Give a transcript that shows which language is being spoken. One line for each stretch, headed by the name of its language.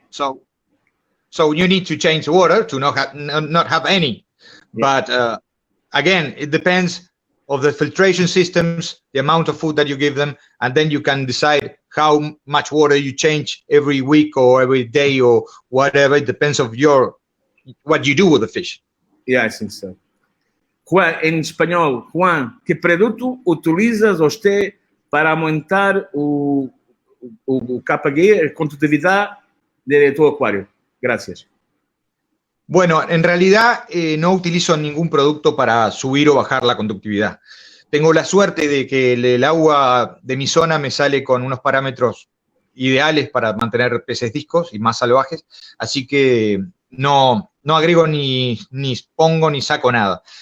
English: So you need to change the water to not have any. Yeah. But again, it depends of the filtration systems, the amount of food that you give them, and then you can decide how much water you change every week or every day or whatever. It depends of what you do with the fish. Yeah, I think so.
Portuguese: Juan, em espanhol, Juan, que produto utilizas você para aumentar o KG, a condutividade
Spanish: de tu acuario? Gracias. Bueno, en realidad no utilizo ningún producto para subir o bajar la conductividad. Tengo la suerte de que el agua de mi zona me sale con unos parámetros ideales para mantener peces discos y más salvajes, así que no agrego ni pongo ni saco nada.